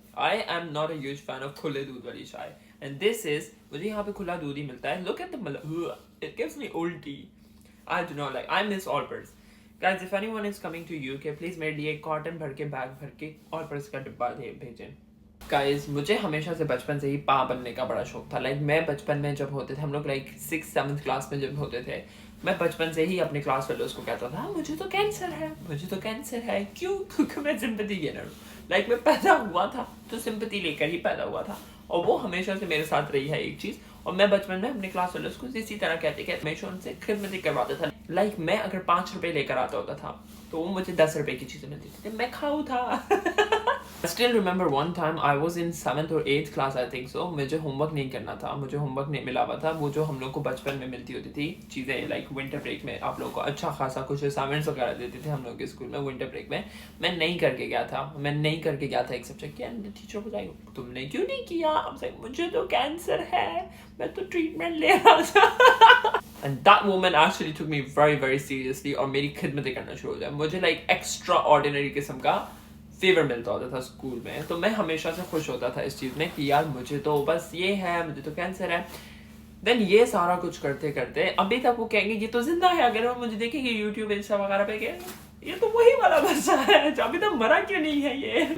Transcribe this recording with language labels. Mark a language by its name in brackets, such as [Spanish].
[English] I am not a huge fan of [Hindi] खुले दूध वाली चाय, [English] and this is, [Hindi] मुझे यहाँ पे खुला दूध ही मिलता है. [English] Look at the it gives me ulti. I do not like. I miss Allbirds. Guys, if anyone is coming to UK, please [Hindi] मेरे लिए कॉटन भर के बैग भर के Allbirds का डिब्बा भेजें. Guys, मुझे हमेशा से बचपन से ही पा बनने का बड़ा शौक था. लाइक मैं बचपन में जब होते थे, हम लोग लाइक 6th-7th क्लास में जब होते थे, मैं बचपन से ही अपने क्लास फेलोज को कहता था मुझे तो कैंसर है. क्यों? क्योंकि मैं सिंपैथी गेनर हूँ. लाइक मैं पैदा हुआ था तो सिंपैथी लेकर ही पैदा हुआ था, और वो हमेशा से मेरे साथ रही है एक चीज़. और मैं बचपन में अपने क्लास फेलोज को इसी तरह कहते हमेशा उनसे खिदमती करवाता था. लाइक मैं अगर 5 रुपये लेकर आता होता था तो वो मुझे 10 रुपये की चीज़ें मिलती थी, मैं खाऊँ था. [English] I still remember one time I was in 7th or 8th class, I think so. [Hindi] मुझे होमवर्क नहीं करना था, मुझे होमवर्क नहीं मिला हुआ था. वो जो हम लोग को बचपन में मिलती होती थी चीज़ें, लाइक विंटर ब्रेक में आप लोगों को अच्छा खासा कुछ असाइनमेंट्स वगैरह देते थे हम लोग के स्कूल में विंटर ब्रेक में. मैं नहीं करके गया था एक सब्जेक्ट के, एंड टीचर बताएगा तुमने क्यों नहीं किया. मुझे तो कैंसर है, मैं तो ट्रीटमेंट ले रहा था. [English] And that woman actually took me very seriously [Hindi] और मेरी खिदमतें करना शुरू हो गया. मुझे लाइक एक्स्ट्रा ऑर्डिनरी किस्म का फेवर मिलता होता था स्कूल में, तो मैं हमेशा से खुश होता था इस चीज़ में कि यार मुझे तो बस ये है, मुझे तो कैंसर है. देन ये सारा कुछ करते करते अभी तक वो कहेंगे ये तो जिंदा है. अगर वो मुझे देखेंगे यूट्यूब इंस्टा वगैरह पे, ये तो वही वाला बच्चा है जो अभी तक मरा क्यों नहीं है.